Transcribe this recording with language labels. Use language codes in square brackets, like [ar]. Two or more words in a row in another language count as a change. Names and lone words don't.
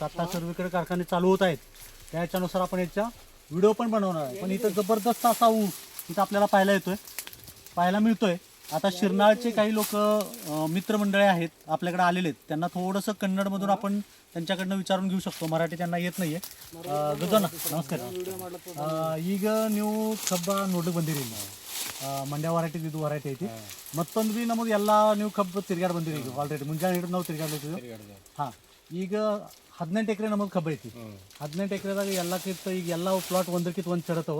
[mr] आता सर्वीकडे कारखाने चालू होत आहेत. त्याच्यानुसार आपण याचा व्हिडिओ पण बनवणार आहे. पण इथं जबरदस्त असा ऊस इथं आपल्याला पाहायला मिळतोय. आता शिरनाळचे काही लोक मित्रमंडळी आहेत आपल्याकडे आलेले आहेत. त्यांना थोडंसं कन्नडमधून आपण त्यांच्याकडनं विचारून घेऊ शकतो. मराठी त्यांना येत नाहीये. गजोना नमस्कार. [kn] ಈಗ ನೀವು ಕಬ್ಬ ನೋಡ್ಲಿಕ್ಕೆ ಬಂದಿರಿ ಮಂಡ್ಯ ವರೈಟಿ ಇದು ವರೈಟಿ ಐತಿ. ಮತ್ತೊಂದು ಬಿ ನಮಗೆ ಎಲ್ಲ ನೀವು ಕಬ್ಬು ತಿರ್ಗಾಡಿ ಬಂದಿರಿ. ಈಗ ಆಲ್ರೆಡಿ ಮುಂಜಾನೆ ಹಿಡಿದು ನಾವು ತಿರ್ಗಾಡ್ಲಿಕ್ಕೆ. ಹಾಂ, ಈಗ 18 ಎಕರೆ ನಮಗೆ ಕಬ್ಬು ಐತಿ. 18 ಎಕರೆದಾಗ ಎಲ್ಲಕ್ಕಿಂತ ಈಗ ಎಲ್ಲ ಪ್ಲಾಟ್ ಒಂದಕ್ಕಿಂತ ಒಂದು ಚಡತವ.